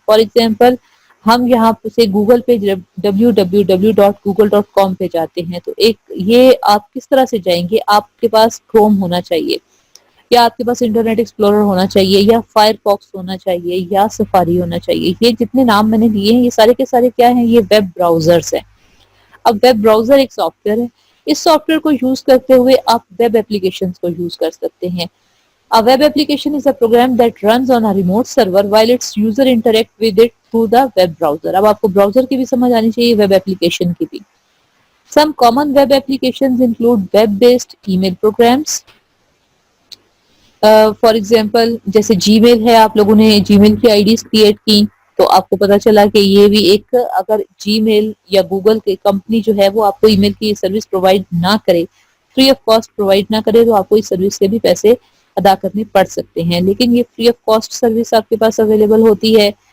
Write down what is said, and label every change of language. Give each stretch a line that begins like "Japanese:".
Urdu: For example ہم یہاں سے گوگل پہ www.google.com پہ جاتے ہیں, تو ایک یہ آپ کس طرح سے جائیں گے؟ آپ کے پاس کروم ہونا چاہیے, یا آپ کے پاس انٹرنیٹ ایکسپلورر ہونا چاہیے, یا فائر فاکس ہونا چاہیے, یا سفاری ہونا چاہیے. یہ جتنے نام میں نے لیے ہیں یہ سارے کے سارے کیا ہیں؟ یہ ویب براؤزرز ہیں. اب ویب براؤزر ایک سافٹ ویئر ہے. اس سافٹ ویئر کو یوز کرتے ہوئے آپ ویب اپلیکیشنز کو یوز کر سکتے ہیں.
English: A web application is a program that runs on a remote server while its user interact with it through the web browser.
Urdu: اب آپ کو براؤزر کی بھی سمجھ آنی چاہیے, ویب اپلیکیشن کی بھی.
English: Some common web applications include web-based email programs.
Urdu: For example جیسے جی میل ہے, آپ لوگوں نے جی میل کی آئی ڈیز کریٹ کی, تو آپ کو پتا چلا کہ یہ بھی ایک، اگر جی میل یا گوگل کی کمپنی جو ہے وہ آپ کو ای میل کی سروس پرووائڈ نہ کرے، فری آف کاسٹ پرووائڈ نہ کرے، تو آپ کو اس سروس سے بھی پیسے ادا کرنے پڑ سکتے ہیں، لیکن یہ فری آف کاسٹ سروس آپ کے پاس اویلیبل ہوتی ہے۔